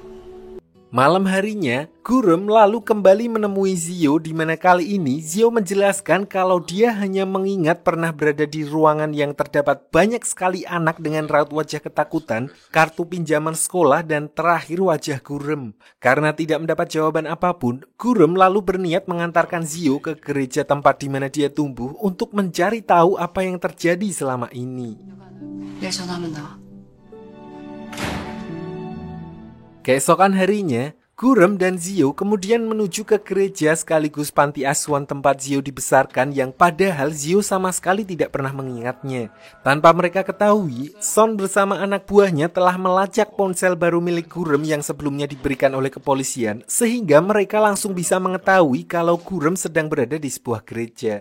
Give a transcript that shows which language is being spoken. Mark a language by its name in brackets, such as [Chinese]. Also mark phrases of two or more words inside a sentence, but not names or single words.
[Indonesian] Malam harinya, Gurem lalu kembali menemui Zio di mana kali ini Zio menjelaskan kalau dia hanya mengingat pernah berada di ruangan yang terdapat banyak sekali anak dengan raut wajah ketakutan, kartu pinjaman sekolah, dan terakhir wajah Gurem. Karena tidak mendapat jawaban apapun, Gurem lalu berniat mengantarkan Zio ke gereja tempat di mana dia tumbuh untuk mencari tahu apa yang terjadi selama ini. [Korean] 내일 전화하면 나와. [Indonesian] Keesokan harinya, Gurem dan Zio kemudian menuju ke gereja sekaligus panti asuhan tempat Zio dibesarkan yang padahal Zio sama sekali tidak pernah mengingatnya. Tanpa mereka ketahui, Son bersama anak buahnya telah melacak ponsel baru milik Gurem yang sebelumnya diberikan oleh kepolisian, sehingga mereka langsung bisa mengetahui kalau Gurem sedang berada di sebuah gereja.